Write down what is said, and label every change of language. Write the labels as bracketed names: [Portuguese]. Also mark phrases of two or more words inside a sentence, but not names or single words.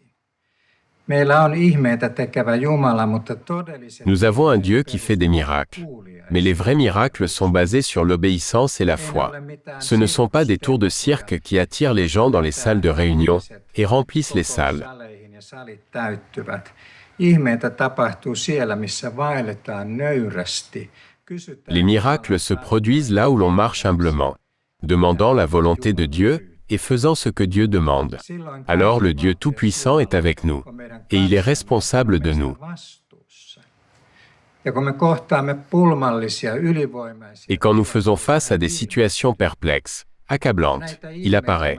[French] Nous avons un Dieu qui fait des miracles. Mais les vrais miracles sont basés sur l'obéissance et la foi. Ce ne sont pas des tours de cirque qui attirent les gens dans les salles de réunion et remplissent les salles. [Finnish] Ihmeitä tapahtuu siellä, missä vaelletaan nöyrästi. [French] Les miracles se produisent là où l'on marche humblement, demandant la volonté de Dieu et faisant ce que Dieu demande. Alors le Dieu Tout-Puissant est avec nous, et il est responsable de nous. Et quand nous faisons face à des situations perplexes, accablantes, il apparaît.